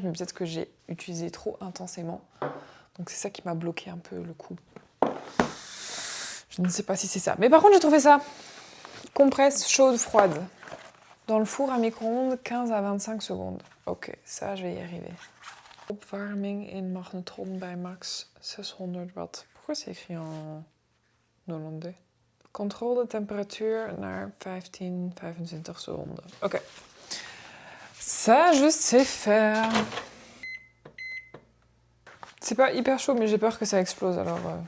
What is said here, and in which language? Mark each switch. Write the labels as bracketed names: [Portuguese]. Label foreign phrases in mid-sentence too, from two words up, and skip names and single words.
[French] Mais peut-être que j'ai utilisé trop intensément. Donc c'est ça qui m'a bloqué un peu le cou. Je ne sais pas si c'est ça. Mais par contre, j'ai trouvé ça. Compresse chaude, froide. Dans le four à micro-ondes, 15 à 25 secondes. Ok, ça, je vais y arriver. [Dutch] Opwarming in magnetron bij max 600 watt. [French] Pourquoi c'est écrit en hollandais? Contrôle de température naar 15-25 secondes. Ok. Ça, je sais faire. C'est pas hyper chaud, mais j'ai peur que ça explose, alors...